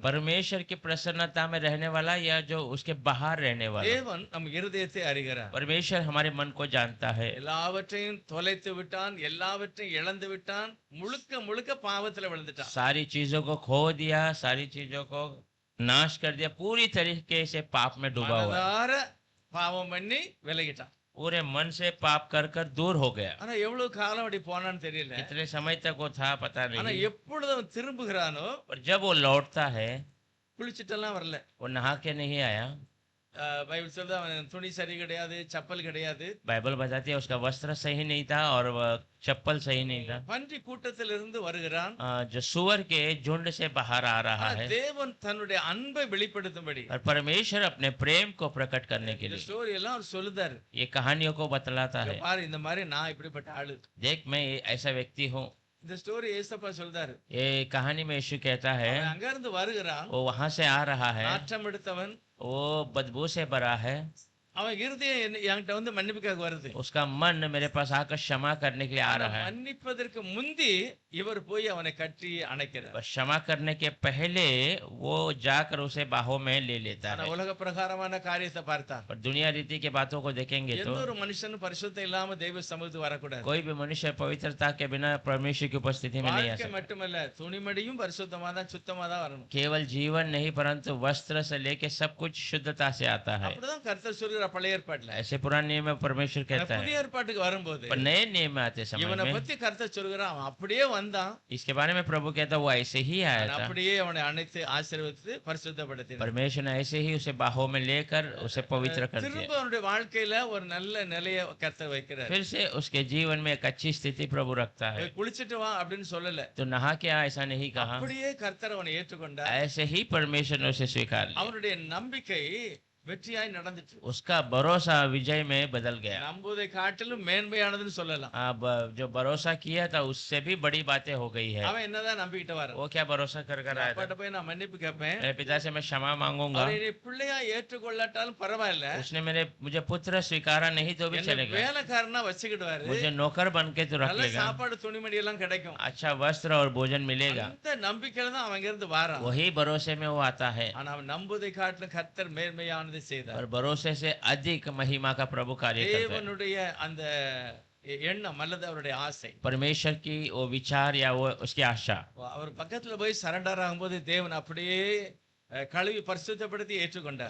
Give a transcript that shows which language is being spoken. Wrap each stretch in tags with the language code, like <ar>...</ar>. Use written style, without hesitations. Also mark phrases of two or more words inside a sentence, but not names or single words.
<hi>परमेश्वर की प्रसन्नता में रहने वाला या जो उसके बाहर रहने वाला?</hi> <ta>தேவன் நம் இருதயத்தை அறிகிறார்.</ta> <hi>परमेश्वर हमारे मन को जानता है।</hi> <ta>எல்லாவற்றையும் தொலைத்து விட்டான், எல்லாவற்றையும் இழந்து விட்டான், முழுக்க முழுக்க பாவத்துல விழுந்துட்டான்.</ta> <hi>सारी चीजों को खो दिया, सारी चीजों को नाश कर दिया, पूरी तरीके से पाप में डूबा हुआ है।</hi> <ta>மனதார பாவம் பண்ணி விலகிட்டான்.</ta> <hi>पूरे मन से पाप कर कर दूर हो गया।</hi> <ta>ஆனா எவ்வளவு காலம் அப்படி போனான்னு தெரியல.</ta> <hi>कितने समय तक वो था पता</hi> <ta>ஆனா</ta> <hi>नहीं,</hi> <ta>எப்பொழுது அவன் திரும்புகிறானோ,</ta> <hi>पर जब वो लौटता है</hi> <ta>குளிச்சிட்டெல்லாம் வரல.</ta> <hi>वो नहा के नहीं आया।</hi> <ta>பைபிள் சொல்லுது அவன் துணி சரி கிடையாது, சப்பல் கிடையாது.</ta> <hi>बाइबल बताती है उसका वस्त्र सही नहीं था और वह चप्पल सही नहीं था।</hi> <ta>பன்றி கூட்டத்திலிருந்து வருகிறான்.</ta> <hi>जो सुअर के झुंड से बाहर आ रहा</hi> <ta>ஆனா</ta> <hi>है,</hi> <ta>தேவன் தன்னுடைய அன்பை வெளிப்படுத்தும்படி</ta> <hi>और परमेश्वर अपने प्रेम को प्रकट करने के</hi> <ta>இந்த</ta> <hi>लिए</hi> <ta>ஸ்டோரி எல்லாம் அவர் சொல்லுதாரு.</ta> <hi>ये कहानियों को बतलाता</hi> <ta>இங்க</ta> <hi>है।</hi> <ta>பாரு, இந்த மாதிரி நான் இப்படிப்பட்ட ஆளு.</ta> <hi>देख मैं ऐसा व्यक्ति हूँ।</hi> <ta>இந்த ஸ்டோரி ஏசப்பா சொல்றாரு.</ta> <hi>ये कहानी में यीशु कहता है</hi> <ta>அவன் அங்க இருந்து வருகிறான்,</ta> <hi>वो वहां से आ रहा है,</hi> <ta>நாற்றம் எடுத்தவன்.</ta> <hi>वो बदबू से भरा है,</hi> <ta>அவன் இருதயம் என்கிட்ட வந்து மன்னிப்புக்காக வருது.</ta> <hi>उसका मन मेरे पास आकर क्षमा करने के लिए आ</hi> <ta>ஆனா</ta> <hi>रहा है।</hi> <ta>மன்னிப்பதற்கு முந்தி இவர் போய் அவனை கட்டி அணைக்கிறார்.</ta> <hi>बस क्षमा करने के पहले वो जाकर उसे बाहों में ले लेता</hi> <ta>ஆனா</ta> <hi>है।</hi> <ta>உலக பிரகாரமான காரியத்தை பார்த்தான்.</ta> <hi>पर दुनिया रीति के बातों को देखेंगे</hi> <ta>எந்த</ta> <hi>तो</hi> <ta>ஒரு மனுஷனும் பரிசுத்தம் இல்லாம தெய்வ சமூகத்துக்கு வரக்கூடாது.</ta> <hi>कोई भी मनुष्य पवित्रता के बिना परमेश्वर की उपस्थिति में नहीं आ</hi> <ta>வாழ்க்கை</ta> <hi>सकता।</hi> <ta>மட்டுமல்ல, துணிமடியும் பரிசுத்தமா தான், சுத்தமா தான் வரணும்.</ta> <hi>केवल जीवन नहीं परंतु वस्त्र से लेके सब कुछ शुद्धता से आता है।</hi> <ta>அப்படிதான் கர்த்தர் சொல்கிறார் பழைய ஏற்பாட்டுல.</ta> <hi>ऐसे पुराने नियम में परमेश्वर कहता</hi> <ta>புதிய</ta> <hi>है।</hi> <ta>ஏற்பாட்டுக்கு வரும்போது</ta> <hi>पर नए नियम में आते समय</hi> <ta>இவனை</ta> <hi>में</hi> <ta>பத்தி கர்த்தர் சொல்கிறான், அவன் அப்படியே வந்தான்,</ta> <hi>इसके बारे में प्रभु कहता वो ऐसे ही आया</hi> <ta>அவன்</ta> <hi>था।</hi> <ta>அப்படியே அவனை அணைத்து ஆசீர்வதித்து பரிசுத்தப்படுத்தினார்.</ta> <hi>परमेश्वर ने ऐसे ही उसे बाहों में लेकर उसे पवित्र कर</hi> <ta>திரும்ப</ta> <hi>दिया।</hi> <ta>அவனுடைய வாழ்க்கையில ஒரு நல்ல நிலையை கர்த்தர் வைக்கிறார்.</ta> <hi>फिर से उसके जीवन में एक अच्छी स्थिति प्रभु रखता है।</hi> <ta>குளிச்சிட்டு வா அப்படின்னு சொல்லல,</ta> <hi>तो नहा के आ ऐसा नहीं कहा,</hi> <ta>அப்படியே கர்த்தர் அவனை ஏற்றுக்கொண்டார்.</ta> <hi>ऐसे ही परमेश्वर ने उसे स्वीकार लिया।</hi> <ta>அவனுடைய நம்பிக்கை வெற்றியாய் நடந்துச்சு.</ta> <hi>उसका भरोसा विजय में बदल गया।</hi> <ta>நம்புவதை காட்டிலும் மேன்மையானதுன்னு சொல்லலாம்.</ta> <hi>अब जो भरोसा किया था उससे भी बड़ी बातें हो गई है।</hi> <ta>அவன் என்னதான் நம்பிக்கிட்டு வர,</ta> <hi>वो क्या भरोसा कर कर आया था?</hi> <ta>அப்பாட்ட போய் நான் மன்னிப்பு கேட்பேன்,</ta> <hi>मेरे पिता से मैं क्षमा मांगूंगा,</hi> <ta>அவர் என்னை பிள்ளையா ஏற்றுக்கொள்ளாட்டாலும் பரவாயில்ல,</ta> <hi>उसने मुझे पुत्र स्वीकारा नहीं तो भी</hi> <ta>என்னை</ta> <hi>चलेगा,</hi> <ta>வேலைக்காரனா வச்சுக்கிடுவாரு,</ta> <hi>मुझे नौकर बन के तो रख</hi> <ta>நல்ல</ta> <hi>लेगा,</hi> <ta>சாப்பாடு துணிமணி எல்லாம் கிடைக்கும்.</ta> <hi>अच्छा वस्त्र और भोजन मिलेगा।</hi> <ta>அந்த நம்பிக்கையில தான் அவன் இருந்து வாரான்.</ta> <hi>वही भरोसे में वो आता है।</hi> <ta>ஆனா அவன் நம்புவதை காட்டிலும் கர்த்தர் மேன்மையானதை செய்தார்.</ta> <hi>और भरोसे से अधिक महिमा का प्रभु कार्य करता है।</hi> <ta>தேவனுடைய அந்த எண்ணம் அல்லது அவருடைய ஆசை,</ta> <hi>परमेश्वर की वो विचार या वो उसकी आशा,</hi> <ta>அவர் பக்கத்துல போய் சரண்டர் ஆகும்போது தேவன் அப்படியே கழுவி பரிசுத்தப்படுத்தி ஏற்றுக்கொண்டார்.</ta>